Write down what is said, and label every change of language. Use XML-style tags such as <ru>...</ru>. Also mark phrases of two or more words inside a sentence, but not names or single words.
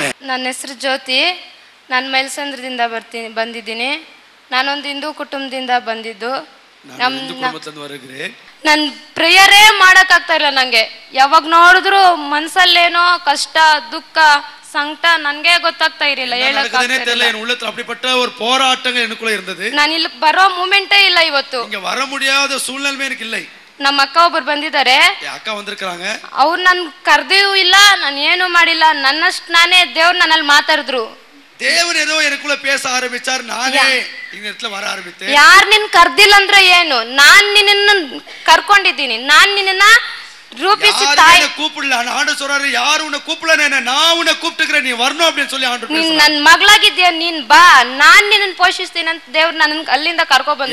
<kn>ನನ್ನ ಹೆಸರು ಜ್ಯೋತಿ, ನಾನು ಮೇಲ್ಸಂದ್ರದಿಂದ ಬಂದಿದ್ದೀನಿ. ನಾನೊಂದು ಹಿಂದೂ ಕುಟುಂಬದಿಂದ ಬಂದಿದ್ದು. ನನ್ನ ಪ್ರೇಯರೇ ಮಾಡಕ್ಕಾಗ್ತಾ ಇಲ್ಲ ನಂಗೆ. ಯಾವಾಗ ನೋಡಿದ್ರು ಮನ್ಸಲ್ಲೇನೋ ಕಷ್ಟ, ದುಃಖ, ಸಂಕಟ ನನಗೆ ಗೊತ್ತಾಗ್ತಾ ಇರಲಿಲ್ಲ,</kn> <ta>அப்படிப்பட்ட ஒரு போராட்டங்கள் எனக்குள்ள இருந்தது.</ta> <kn>ನಾನು ಇಲ್ಲಿ ಬರೋ ಮೂಮೆಂಟೇ ಇಲ್ಲ ಇವತ್ತು.</kn> <ta>இங்க வர முடியாத சூழ்நிலை எனக்கு இல்லை.</ta> <kn>ನಮ್ಮ ಅಕ್ಕ ಒಬ್ಬರು ಬಂದಿದ್ದಾರೆ,</kn> <ta>அக்கா வந்திருக்காங்க.</ta> <kn>ಅವ್ರು ನನ್ ಕರ್ದಿಯೂ ಇಲ್ಲ, ನಾನು ಏನು ಮಾಡಿಲ್ಲ, ನನ್ನಷ್ಟು ನಾನೇ ದೇವ್ರು ನನ್ನಲ್ಲಿ ಮಾತಾಡಿದ್ರು.</kn> <ta>தேவன் ஏதோ எனக்குள்ள பேச ஆரம்பிச்சார். நானே இந்த இடத்துல வர ஆரம்பித்தேன்.</ta> <kn>ಯಾರು ನಿನ್ ಕರ್ದಿಲ್ಲ ಅಂದ್ರೆ ಏನು, ನಾನ್ ನಿನ್ನ ಕರ್ಕೊಂಡಿದ್ದೀನಿ, ನಾನ್ ನಿನ್ನ ರೂಪಿಸಿ ತಾಯಿ</kn> <ta>கூப்பிடல. ஆண்டவர் சொல்றாரு, யாரும் உன்னை கூப்பிடல, நான் உன்னை கூப்பிட்டுக்கிறேன், நீ வரணும் அப்படின்னு சொல்லி ஆண்டவர் பேசுறாரு.</ta> <kn>ನನ್ ಮಗಳಾಗಿದ್ಯಾ, ನೀನ್ ಬಾ, ನಾನ್ ನಿನ್ನ ಪೋಷಿಸ್ತೀನಿ ಅಂತ ದೇವ್ರು ನನ್ನ ಅಲ್ಲಿಂದ ಕರ್ಕೊ ಬಂದ್ರು.</kn>